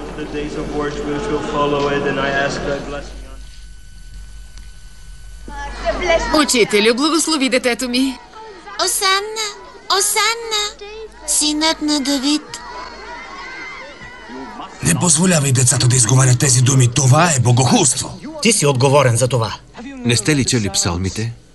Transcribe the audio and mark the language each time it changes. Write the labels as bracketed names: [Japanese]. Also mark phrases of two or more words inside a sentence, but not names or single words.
[English] to the days of worship which will follow it, and I ask thy blessing on. [Bulgarian] Учителю, благослови детето ми. Осанна, Осанна, синът на Давид. Не позволявай децата да изговарят тези думи. Това е богохулство. Ти си отговорен за това. не сте ли чели псалмите?